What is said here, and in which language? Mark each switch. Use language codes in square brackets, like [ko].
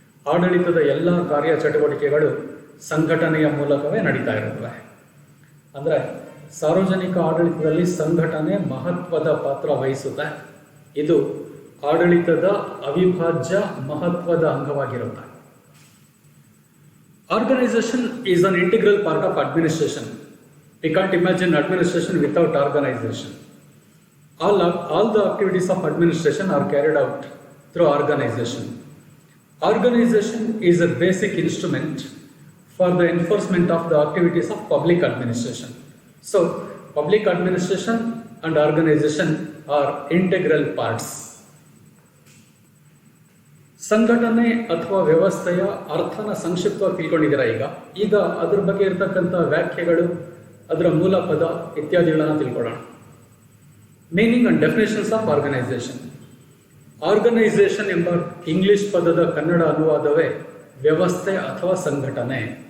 [kn] ಆಡಳಿತದ ಎಲ್ಲ ಕಾರ್ಯಚಟುವಟಿಕೆಗಳು ಸಂಘಟನೆಯ ಮೂಲಕವೇ ನಡೀತಾ ಇರುತ್ತವೆ. ಅಂದರೆ ಸಾರ್ವಜನಿಕ ಆಡಳಿತದಲ್ಲಿ ಸಂಘಟನೆ ಮಹತ್ವದ ಪಾತ್ರ ವಹಿಸುತ್ತೆ. ಇದು ಆಡಳಿತದ ಅವಿಭಾಜ್ಯ ಮಹತ್ವದ ಅಂಗವಾಗಿರುತ್ತೆ. [en] Organization is an integral part of administration. We can't imagine administration without organization. All the activities of administration are carried out through organization. Organization is a basic instrument for the enforcement of the activities of public administration. So, public administration and organization are integral parts. [kn] ಸಂಘಟನೆ ಅಥವಾ ವ್ಯವಸ್ಥೆಯ ಅರ್ಥನ ಸಂಕ್ಷಿಪ್ತವಾಗಿ ತಿಳ್ಕೊಂಡಿದ್ದೀರಾ. ಈಗ ಅದ್ರ ಬಗ್ಗೆ ಇರತಕ್ಕಂಥ ವ್ಯಾಖ್ಯೆಗಳು, ಅದರ ಮೂಲ ಪದ ಇತ್ಯಾದಿಗಳನ್ನು ತಿಳ್ಕೊಳ್ಳೋಣ. [en] Meaning and definitions of organisation. [kn] Organisation ಎಂಬ ಇಂಗ್ಲಿಷ್ ಪದದ ಕನ್ನಡ ಅನುವಾದವೇ ವ್ಯವಸ್ಥೆ ಅಥವಾ ಸಂಘಟನೆ.